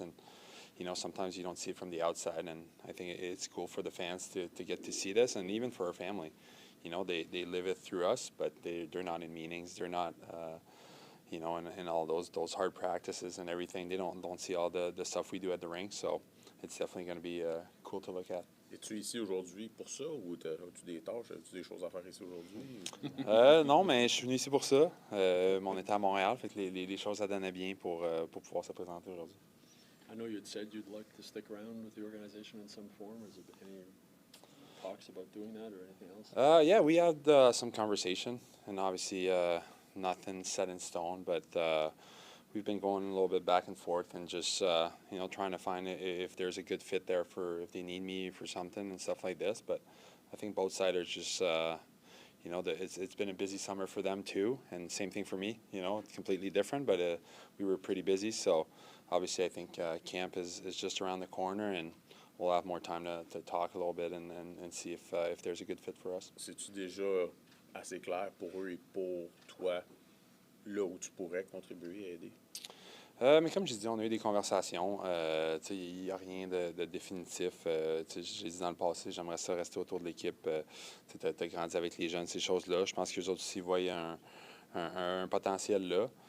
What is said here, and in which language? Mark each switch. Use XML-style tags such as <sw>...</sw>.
<en>And sometimes you don't see it from the outside, and I think it's cool for the fans to get to see this, and even for our family. They live it through us, but they're not in meetings. They're not, in all those hard practices and everything. They don't see all the stuff we do at the rink, so it's definitely going to be cool to look at.</en> <fr>Es-tu ici aujourd'hui pour ça, ou as-tu des tâches, as-tu des choses à faire ici aujourd'hui? Non, mais je suis venu ici pour ça. On était à Montréal, fait que les choses ça donnait bien pour pouvoir se présenter aujourd'hui.</fr> <en>I know you had said you'd like to stick around with the organization in some form. Is there any talks about doing that or anything else? Yeah, we had some conversation, and obviously nothing set in stone, but we've been going a little bit back and forth and just, trying to find if there's a good fit there for if they need me for something and stuff like this. But I think both sides are just, it's been a busy summer for them too, and same thing for me. It's completely different, but we were pretty busy, so obviously I think camp is just around the corner, and we'll have more time to talk a little bit and see if there's a good fit for us.</en> <fr>C'est-tu déjà assez clair pour eux et pour toi, là où tu pourrais contribuer à aider? Mais comme je dis, on a eu des conversations. Il n'y a rien de définitif. J'ai dit dans le passé, j'aimerais ça rester autour de l'équipe. Tu as grandi avec les jeunes, ces choses-là. Je pense qu'eux autres aussi voient un potentiel là.</fr>